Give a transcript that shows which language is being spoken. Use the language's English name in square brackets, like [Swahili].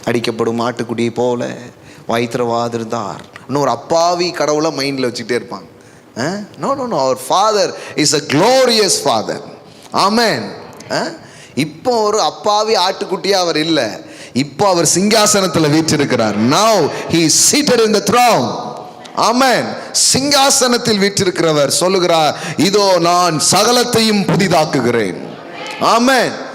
[Tamil] அடிக்கப்படும் ஆட்டுக்குடி போல வைத்திரவாது இருந்தார், இன்னொரு அப்பாவி கடவுளை மைண்டில் வச்சுக்கிட்டே இருப்பாங்க. [English] No no no, our father is a glorious father. Amen. [Tamil] இப்போ ஒரு அப்பாவி ஆட்டுக்குட்டியாக அவர் இல்லை, இப்போ அவர் சிங்காசனத்தில் வீற்றிருக்கிறார். [English] Now he is seated in the throne. [Tamil] ஆமென். சிங்காசனத்தில் வீற்றிருக்கிறவர் சொல்லுகிறார், இதோ நான் சகலத்தையும் புதிதாக்குகிறேன். ஆமென்.